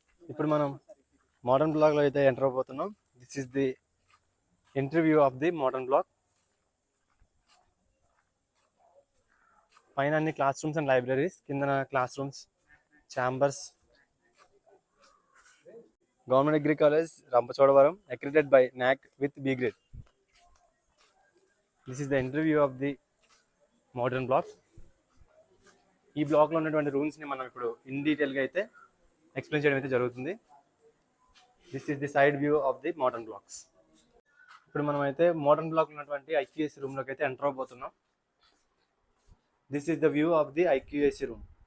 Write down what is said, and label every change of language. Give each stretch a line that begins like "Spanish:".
Telugu: ఇప్పుడు మనం మోడర్న్ బ్లాక్లో అయితే enter అవబోతున్నాం.
English: This is the interview of the modern block.
Telugu: పైన అన్ని క్లాస్ రూమ్స్ అండ్ లైబ్రరీస్, కింద class rooms, chambers.
English: Government degree college Rampachodavaram, accredited by NAC with B grade. This is the interview of the modern block.
Telugu: ఈ బ్లాక్లో ఉన్నటువంటి రూమ్స్ని మనం ఇప్పుడు in డీటెయిల్గా అయితే ఎక్స్ప్లెయిన్ చేయడం అయితే జరుగుతుంది.
English: This is the side view of the modern blocks.
Telugu: ఇప్పుడు మనం అయితే మోడర్న్ బ్లాక్ ఉన్నటువంటి ఐక్యూఎస్సీ రూమ్లోకి అయితే enter అవబోతున్నాం.
English: This is the view of the IQAC room.